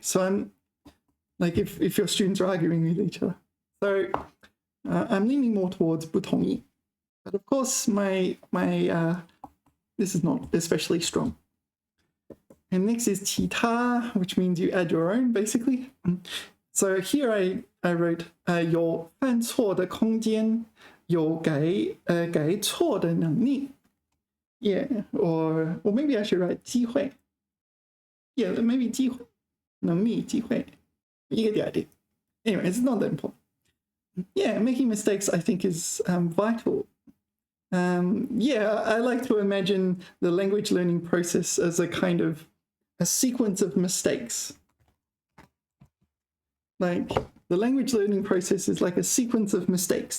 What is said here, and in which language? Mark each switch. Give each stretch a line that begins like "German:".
English: So I'm like, if your students are arguing with each other. So I'm leaning more towards 不同意. But of course, my this is not especially strong. And next is 其他, which means you add your own, basically. So here I wrote
Chinese: 有犯错的空间，有改错的能力.
English: Yeah, or maybe I should write 机会. Yeah, maybe 机会, 能力, 机会. You get the idea. Anyway, it's not that important. Yeah, making mistakes I think is vital. Yeah, I like to imagine the language learning process as a kind of a sequence of mistakes. Like, the language learning process is like a sequence of mistakes.